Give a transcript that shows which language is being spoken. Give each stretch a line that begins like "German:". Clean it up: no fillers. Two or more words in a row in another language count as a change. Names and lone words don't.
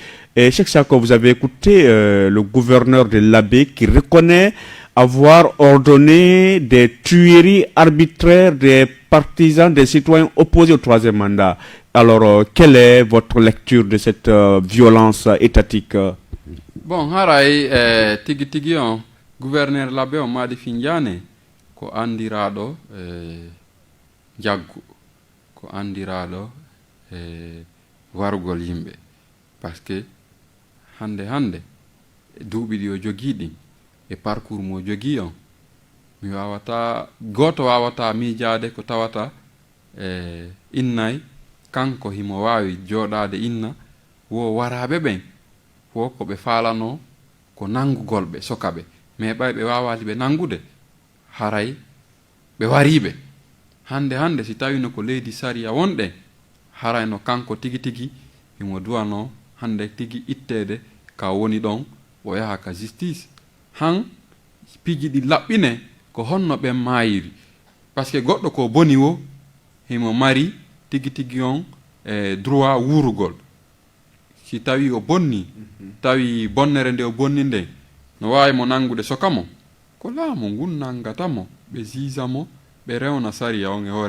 French: Et Cheikh Sako, vous avez écouté le gouverneur de l'Abbé qui reconnaît avoir ordonné des tueries arbitraires des partisans, des citoyens opposés au troisième mandat. Alors, quelle est votre lecture de cette violence étatique? Bon,
Fula: haray tigi on gouverneur l'Abbé on madi finjane ko andiraɗo jaggu ko andiraɗo warugol yimɓe
French: par ce que
Fula: hande duuɓi ɗi o jogii ɗin e parcours mo jogii on mi wawata goto wawata miijade ko tawata innay kanko himo wawi joɗade inna wo waraɓe ɓen fo ko ɓe falano ko nangugol ɓe sokaɓe mais ɓay ɓe wawali ɓe nangude haray ɓe wariɓe hande si tawino ko leydi sariya wonɗen haray no kanko tigi himo duwano hande tigi ittede ka woni ɗon o yaha ka justice han piji ɗi laɓɓine ko honno ɓen mayiri
French: par ce que
Fula: goɗɗo ko boni wo himo mari tigi on droit wurugol si tawi o bonni tawi bonnere nde o bonni nde no wawi mo nangude sokamo ko laamu ngun nangatamo ɓe jisamo ɓe rewna sariya on e hoore